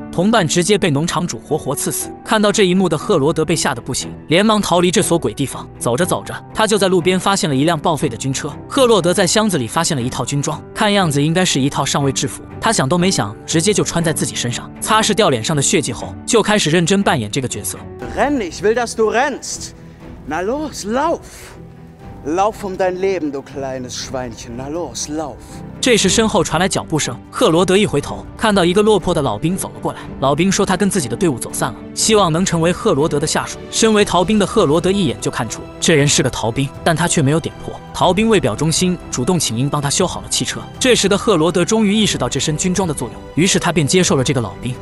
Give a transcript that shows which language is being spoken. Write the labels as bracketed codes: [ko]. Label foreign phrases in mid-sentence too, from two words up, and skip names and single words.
[zh] 同伴直接被农场主活活刺死。看到这一幕的赫罗德被吓得不行，连忙逃离这所鬼地方。走着走着，他就在路边发现了一辆报废的军车。赫罗德在箱子里发现了一套军装，看样子应该是一套上尉制服。他想都没想，直接就穿在自己身上。擦拭掉脸上的血迹后，就开始认真扮演这个角色。 [de] Renn, ich will, dass du rennst. Na los, lauf. Lauf dein Leben, du kleines Schweinchen. Na los, lauf. [zh] 这时身后传来脚步声，赫罗德一回头，看到一个落魄的老兵走了过来。老兵说他跟自己的队伍走散了，希望能成为赫罗德的下属。身为逃兵的赫罗德一眼就看出这人是个逃兵，但他却没有点破。逃兵为表忠心，主动请缨帮他修好了汽车。这时的赫罗德终于意识到这身军装的作用，于是他便接受了这个老兵。